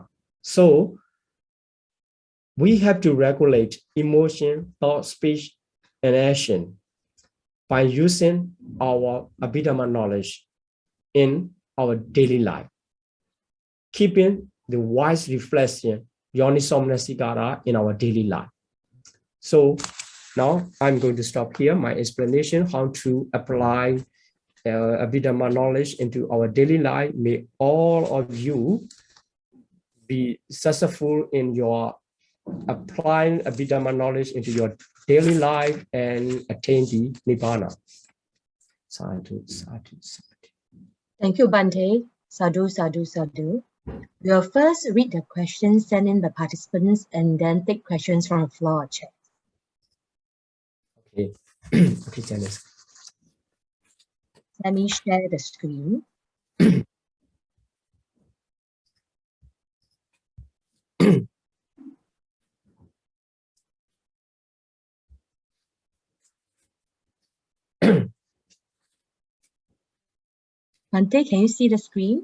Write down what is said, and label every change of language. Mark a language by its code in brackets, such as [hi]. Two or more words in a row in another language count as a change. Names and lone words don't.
[en] So we have to regulate emotion, thought, speech, and action by using our Abhidhamma knowledge in our daily life, keeping the wise reflection, [pi] yoniso manasikara, [en] in our daily life. So now I'm going to stop here my explanation how to apply Abhidhamma knowledge into our daily life. May all of you be successful in your applying Abhidhamma knowledge into your daily life and attain the Nibbana. [pi] Sadhu, sadhu, sadhu. [en] Thank you, [pi] Bhante. Sadhu, sadhu, sadhu. [en] We'll first read the questions sent in by participants and then take questions from the floor chat. Okay. Okay, Janice. Let me share the screen. Bhante, can you see the screen?